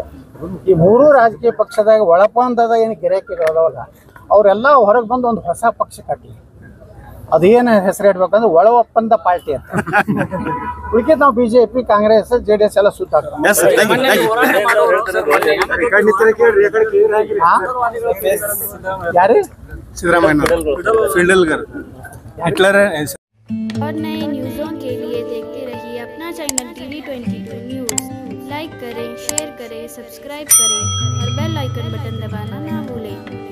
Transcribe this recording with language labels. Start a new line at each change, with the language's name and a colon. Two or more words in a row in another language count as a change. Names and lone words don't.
Kannada: ಈ 3 ರಾಜಕೀಯ ಪಕ್ಷದಾಗ ಒಳಪಂದದ ಏನು ಗಿರಾಕಿಗಳವಲ್ಲ, ಅವರೆಲ್ಲ ಹೊರಗೆ ಬಂದು ಒಂದು ಹೊಸ ಪಕ್ಷ ಕಟ್ಟಿ ಅದೇನು ಹೆಸರು ಇಡ್ಬೇಕಂದ್ರೆ ಒಳ ಒಪ್ಪಂದ ಪಾರ್ಟಿ ಅಂತ. ಉಳಿಕೆ ನಾವು ಬಿಜೆಪಿ, ಕಾಂಗ್ರೆಸ್, JDS ಎಲ್ಲ ಸುತ್ತಾಡ್ತಾರೆ. ಯಾರು?
Hindi: और नए न्यूज़ों के लिए देखते रहिए अपना चैनल TV22 न्यूज़। लाइक करें, शेयर करें, सब्सक्राइब करें और बेल आइकन बटन दबाना ना भूलें।